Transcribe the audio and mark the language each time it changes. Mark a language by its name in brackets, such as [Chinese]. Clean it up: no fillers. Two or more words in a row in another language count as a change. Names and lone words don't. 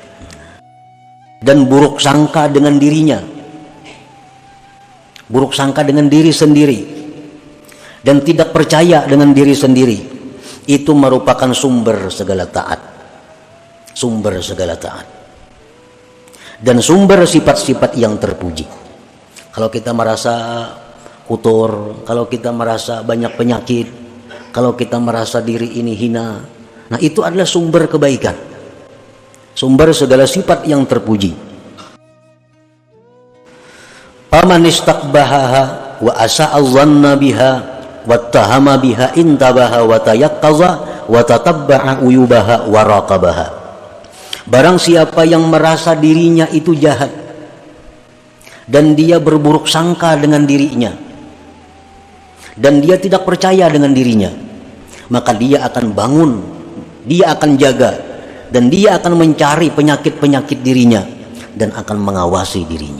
[Indonesian] Dan buruk sangka dengan dirinya, buruk sangka dengan diri sendiri, dan tidak percaya dengan diri sendiri, itu merupakan sumber segala taat, dan sumber sifat-sifat yang terpuji. Kalau kita merasa kotor, kalau kita merasa banyak penyakit, kalau kita merasa diri ini hina, nah itu adalah sumber kebaikan, sumber segala sifat yang terpuji. [Arabic] فمن استقبحها وأساء الظن بها واتهمها بها انتبه وتيقظ وتتبع عيوبها وراقبها. [Indonesian] Barang siapa yang merasa dirinya itu jahat dan dia berburuk sangka dengan dirinya dan dia tidak percaya dengan dirinya, maka dia akan bangun, dia akan jaga, dan dia akan mencari penyakit-penyakit dirinya dan akan mengawasi dirinya.